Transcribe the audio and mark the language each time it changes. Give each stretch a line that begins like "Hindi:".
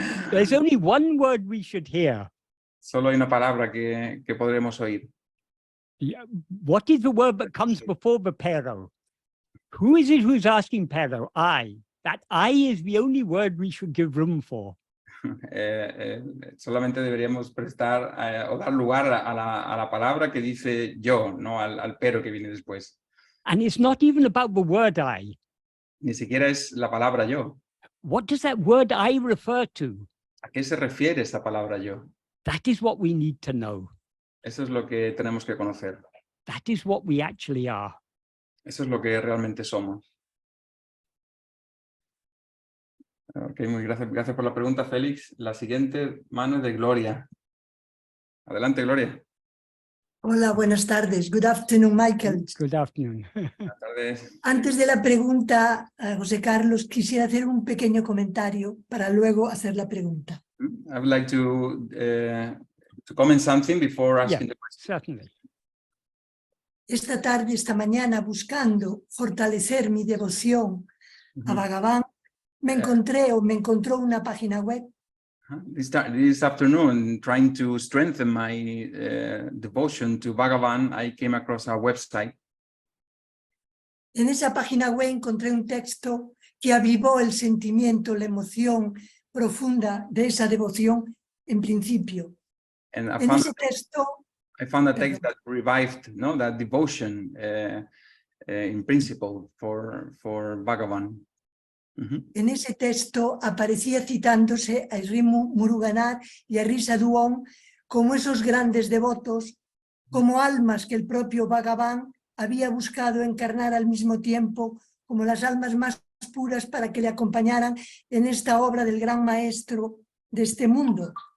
English: There's only one word we should hear.
Spanish: Solo hay una palabra que podremos oír.
English: What is the word that comes before the pero? Who is it who's asking pero? I. That I is the only word we should give room for.
Spanish: Solamente deberíamos prestar o dar lugar a la palabra que dice yo, no al pero que viene después.
English: And it's not even about the word I.
Spanish: Ni siquiera es la palabra yo.
English: What does that word I refer to?
Spanish: ¿A qué se refiere esta palabra yo?
English: That is what we need to know.
Spanish: Eso es lo que tenemos que conocer.
English: That is what we actually are.
Spanish: Eso es lo que realmente somos. Ok, muy gracias por la pregunta, Félix. La siguiente mano es de Gloria. Adelante, Gloria. Hola, buenas tardes.
English: Good afternoon, Michael. Good afternoon.
Spanish: Buenas tardes. Antes de la pregunta, José Carlos, quisiera hacer un pequeño comentario para luego hacer la pregunta.
English: I would like to comment something before Yeah, asking the question. certainly.
Spanish: Esta tarde, esta mañana, buscando fortalecer mi devoción a Bhagavan, me encontró una página web
English: This afternoon, trying to strengthen my devotion to Bhagavan, I came across a website.
Spanish: En esa página web encontré un texto que avivó el sentimiento, la emoción profunda de esa devoción en principio.
English: And
Spanish: En ese texto,
English: I found a text that revived that devotion in principle for Bhagavan.
Spanish: en ese texto aparecía citándose a Sri Muruganar y a Risa Duong como esos grandes devotos, como almas que el propio Bhagavan había buscado encarnar al mismo tiempo como las almas más puras para que le acompañaran en esta obra del gran maestro de este mundo.